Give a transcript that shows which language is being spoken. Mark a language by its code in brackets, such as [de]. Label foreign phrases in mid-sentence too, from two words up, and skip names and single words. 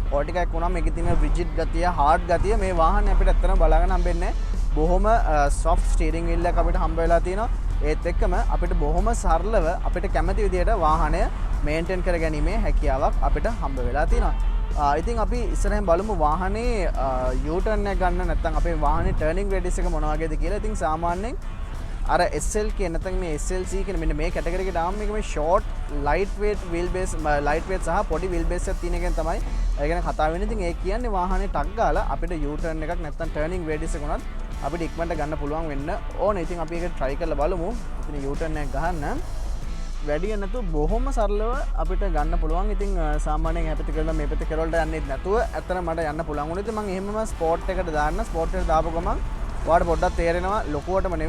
[si] ස්පෝර්ටි කාර් එක වුණාම මේකේ තියෙන රිජිඩ් ගතිය, හાર્ඩ් ගතිය මේ වාහනේ අපිට ඇත්තටම බලාගෙන හම්බෙන්නේ බොහොම [en] soft steering wheel [si] එකක් අපිට හම්බ වෙලා තියෙනවා. ඒත් එක්කම අපිට බොහොම සරලව අපිට කැමති විදිහට වාහනය මේන්ටේන් කර ගැනීමේ හැකියාවක් අපිට හම්බ වෙලා තියෙනවා. ඉතින් අපි ඉස්සරහින් බලමු වාහනේ U-turn එක ගන්න නැත්නම් අපේ වාහනේ [en] turning radius [si] එක මොන වගේද කියලා. ඉතින් සාමාන්‍යයෙන් අර SLK නැත්නම් මේ SLC කියන මෙන්න මේ කැටගරි එකට ආවම මේක මේ [en] short light weight wheelbase light weight [si] සහ පොඩි wheelbase එකක් තියෙන එකෙන් තමයි ඒ ගැන කතා වෙන්නේ. ඉතින් ඒ කියන්නේ වාහනේ ටක් ගාලා අපිට U-turn එකක් නැත්නම් [en] turning radius [si] එක උනත් අපිට ඉක්මනට ගන්න පුළුවන් වෙන්න ඕනේ. ඉතින් අපි ඒක try කරලා බලමු. ඉතින් U-turn එක ගහන්න වැඩි නැතුව බොහොම සරලව අපිට ගන්න පුළුවන්. ඉතින් සාමාන්‍යයෙන් මේ පැත්තට කරලා මේ පැත්තට කරවලට යන්නේ නැතුව ඇත්තට මට යන්න පුළුවන් වුණා. ඉතින් මම එහෙමම ස්පෝර්ට් එකට දාන්න ස්පෝර්ට් එකට දාපු ගමන් ඔයාලට පොඩ්ඩක් තේරෙනවා ලොකුවටම නෙමෙයි.